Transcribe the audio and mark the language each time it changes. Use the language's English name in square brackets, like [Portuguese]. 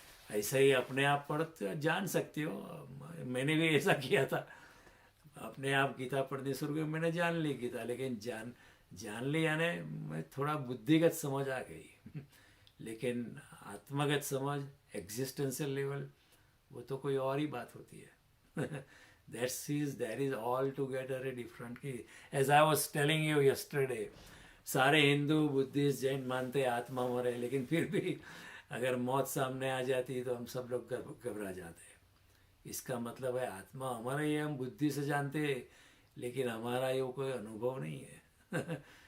[Hindi] ऐसे ही अपने आप पढ़ते जान सकते हो। मैंने भी ऐसा किया था, अपने आप गीता पढ़नी शुरू की, मैंने जान ली गीता, लेकिन जान ली यानी मैं थोड़ा बुद्धिगत समझ आ गई। लेकिन आत्मगत समझ, एग्जिस्टेंशियल लेवल, वो तो कोई और ही बात होती है। [English] that is altogether a different case. As I was telling you yesterday, [Hindi] सारे हिंदू बुद्धिस्ट जैन मानते आत्मा मरे, लेकिन फिर भी अगर मौत सामने आ जाती है तो हम सब लोग घबरा जाते हैं। इसका मतलब है आत्मा हमारा ये हम बुद्धि से जानते हैं, लेकिन हमारा ये कोई अनुभव नहीं है।